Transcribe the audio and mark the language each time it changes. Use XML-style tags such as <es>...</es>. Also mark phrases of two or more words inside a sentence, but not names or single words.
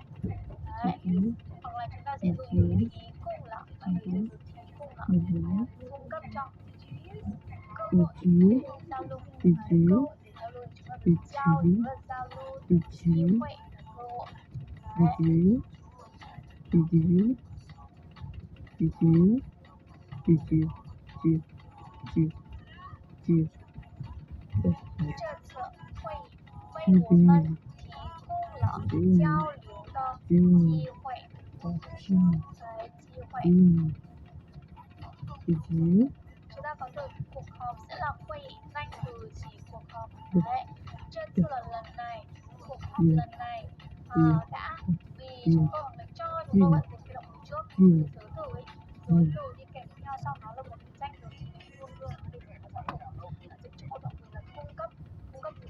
<vi>Đấy, hoặc là chúng ta sẽ dùng từ 提供了, bạn thấy từ 提供了, cung cấp cho cơ hội để giao lưu, cơ hội để giao lưu, chúng ta được giao lưu, 机会 là cơ hội. Đấy.</vi> <zh>这次会为我们提供了交流的机会。</zh> <vi>Chúng ta có từ cuộc họp sẽ là hội nghị, danh từ chỉ cuộc họp. Đấy. Trên次là lần này, cuộc họp lần này đã vì chúng tôi cho chúng tôi bạn dịch cái động từ trước, giới từ ấy, giới từ đi kèm theo sau đó là một cái danh từ chỉ luôn luôn để nó dịch cho một động từ là cung cấp gì.</vi>